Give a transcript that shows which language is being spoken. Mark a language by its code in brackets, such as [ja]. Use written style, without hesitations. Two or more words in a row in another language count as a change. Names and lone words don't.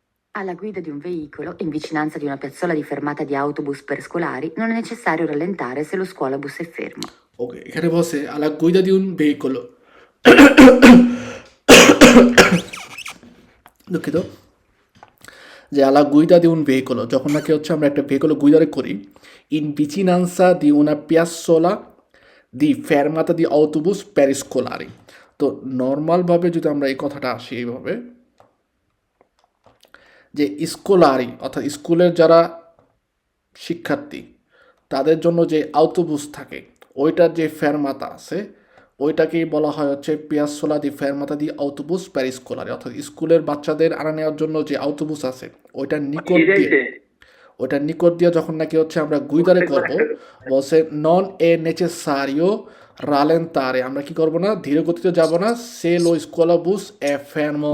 [it] Alla guida di un veicolo, in vicinanza di una piazzola di fermata di autobus per scolari, non è necessario rallentare se lo scuolabus è fermo. [bn] ওকে, এখানে বলছে [it] alla guida di un veicolo, [bn] দুঃখিত, যে [it] alla guida di un veicolo [bn] যখন নাকি হচ্ছে আমরা একটা ভেহিকল গুইদারে করি, [it] in vicinanza di una piazzola di fermata di autobus per scolari। [bn] তো নর্মালভাবে যদি আমরা এই কথাটা আসি এইভাবে, যে স্কোলারি অর্থাৎ স্কুলের যারা শিক্ষার্থী, তাদের জন্য যে আউটোবুস থাকে, ওইটার যে ফেরমাতা আছে, ওইটাকেই বলা হয় হচ্ছে [it] piazzola di fermata di autobus per scolari, [bn] অর্থাৎ স্কুলের বাচ্চাদের আনা নেওয়ার জন্য যে আউটোবুস আছে, ওইটার নিকট দিয়ে, ওইটার নিকট দিয়ে যখন নাকি হচ্ছে আমরা গুইদারে করব, বলছে [it] non è necessario rallentare, [bn] আমরা কি করব না, ধীরে গতিতে যাব না, [it] se lo scuolabus è fermo.